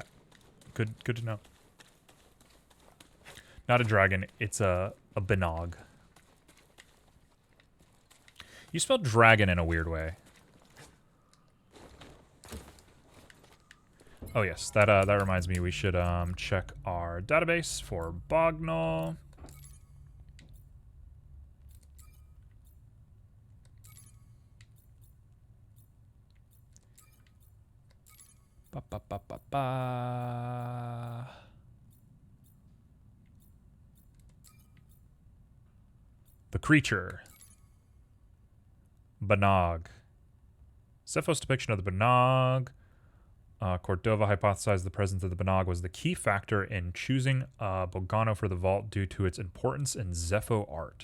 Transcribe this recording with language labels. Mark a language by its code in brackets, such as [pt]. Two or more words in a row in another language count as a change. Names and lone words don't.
[en] Good to know. Not a dragon, it's a Benog. You spelled dragon in a weird way. Oh yes, that reminds me we should check our database for Bognol. Ba, ba, ba, ba, ba. The creature. Benog. Cephal's depiction of the Benog. Cordova hypothesized the presence of the Benog was the key factor in choosing Bogano for the vault due to its importance in Zepho art.